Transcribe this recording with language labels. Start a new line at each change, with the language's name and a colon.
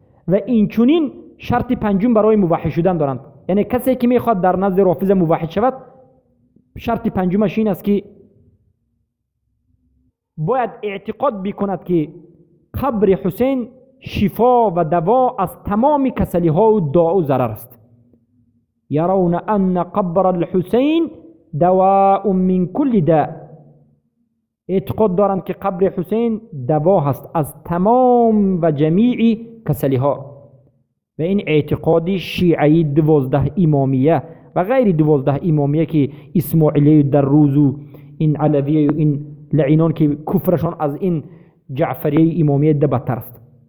Persian: و این چنین شرط پنجم برای موحد شدن دارند. یعنی کسی که میخواد در نزد رافضه موحد شود، شرط پنجمش این است که باید اعتقاد بکند که قبر حسین شفا و دوا از تمام کسلی ها و داء و ضرر است.
Arabic: یرون ان قبر الحسین دواء من کل داء.
Persian: اعتقاد دارند که قبر حسین دوا هست از تمام و جمیع کسلی ها. و این اعتقادی شیعی 12 امامیه و غیر 12 امامیه که اسماعیلی در روز و این علویه و این لعینان که کفرشان از این جعفریه امامیه بدتر است.